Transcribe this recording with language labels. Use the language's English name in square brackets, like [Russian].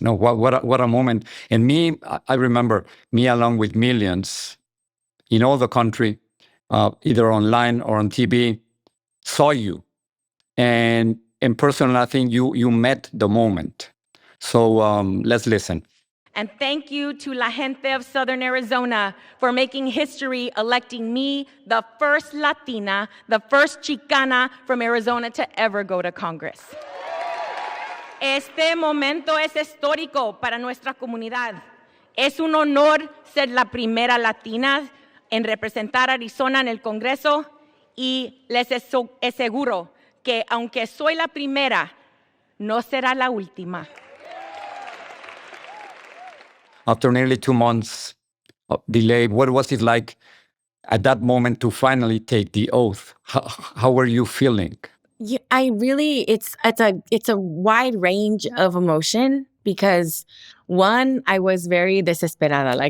[English] No, what a moment! And I remember me along with millions in all the country, either online or on TV, saw you, and personally, I think you met the moment. So let's listen. And thank you to La Gente of Southern Arizona for making history, electing me the first Latina, the first Chicana from Arizona to ever go to Congress. [Spanish] Este momento es histórico para nuestra comunidad. Es un honor ser la primera Latina en representar a Arizona en el Congreso y les aseguro que aunque soy la primera, no será la última. [English] After nearly 2 months of delay, what was it like at that moment to finally take the oath? How were you feeling? Yeah, it's a wide range of emotion because one, I was very desesperada.